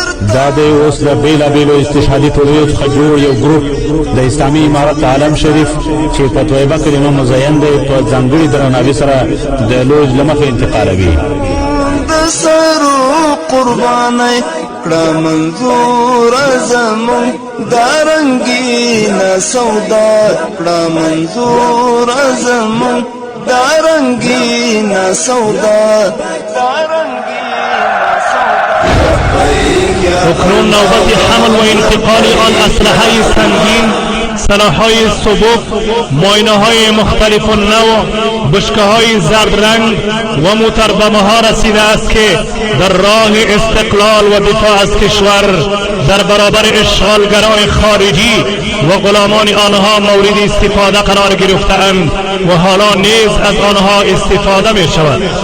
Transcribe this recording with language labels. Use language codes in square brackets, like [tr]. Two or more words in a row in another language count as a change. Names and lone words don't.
[ps] دا د اوس د بیلابیلو استشهادي ټولنو څخه جوړ یو ګروپ د اسلامي امارت عالم شریف چې په طیبه کلمه مزین دی په ځانګړي درناوي سره د لوج له مخې انتقالوي. د سرو قربانۍ کړه منظور زمون دا رنګینه سودا کړه منظور زمون دا رنګینه سودا [fa] اکنون نوبت حمل و انتقال آن اسلحه سنگین، سلاح‌های سبک، ماینه‌های مختلف النوع، بشکه‌های زرد رنگ و موتربم‌ها رسیده است که در راه استقلال و دفاع از کشور در برابر اشغالگران خارجی و غلامان آنها مورد استفاده قرار گرفته‌اند و حالا نیز از آنها استفاده می‌شود.